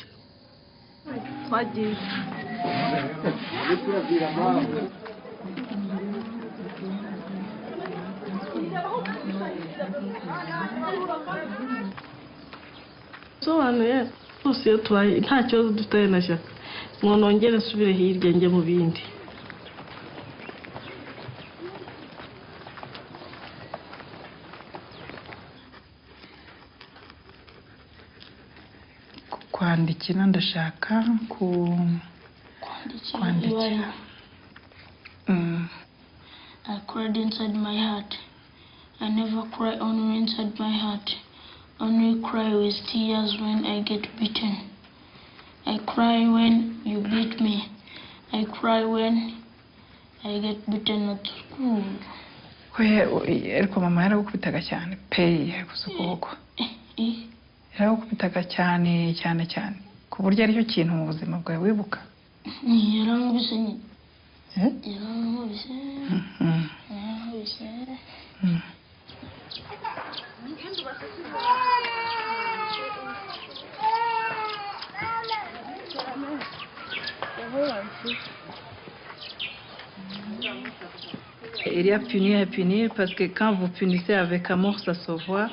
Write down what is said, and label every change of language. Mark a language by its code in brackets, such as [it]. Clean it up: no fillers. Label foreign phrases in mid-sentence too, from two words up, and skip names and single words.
[rw] Twagiye sobanuye rwose iyo tubaye nta kibazo dufite na shyaka ngo nongere nsubire hirya njye mu bindi. Kwandikira ndashaka kwandikira. [en] I cried inside my heart. I never cry only inside my heart. Only cry with tears when I get beaten. I cry when you beat me. I cry when I get beaten at school. [rw] Ariko mama yaragukubitaga cyane pe, yaguze ukuboko. Yaragukubitaga cyane cyane cyane ku buryo aricyo kintu mu buzima bwawe wibuka? Yarankubise nyine. Yarankubise. [fr] Il y a punir parce que quand vous punissez avec amour, ça se voit.